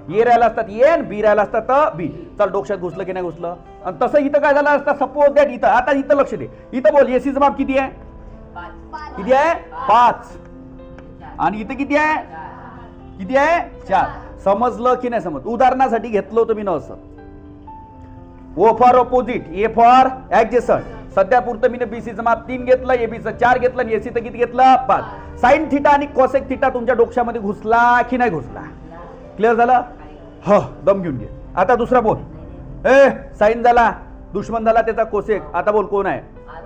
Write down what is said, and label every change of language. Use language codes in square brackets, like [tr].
[mr] ए राहिला असतात ए आणि बी राहिला असतात तर बी. चल डोक्यात घुसलं की नाही घुसलं? आणि तसं इथं काय झालं असतं? [en] suppose that [mr] इथं. आता इथं लक्ष दे. इथं बोल एसीचं माप किती आहे? किती आहे 5 आणि इथे किती आहे 4. समजलं की नाही समज? उदाहरणासाठी घेतलं होतं मी न असं. [en] O for opposite, A for adjacent. [mr] सध्या पुरतं मी बीसीचं माप 3 घेतलं, एबीचं 4 घेतलं आणि एसीचं किती घेतलं 5. साइन थिटा आणि कॉसेक थिटा तुमच्या डोक्यामध्ये घुसला की नाही घुसला? क्लिअर झालं? हो, दम घेऊन घे. आता दुसरा बोल. साइन झाला, दुश्मन झाला त्याचा कोसेक. आता बोल कोण आहे?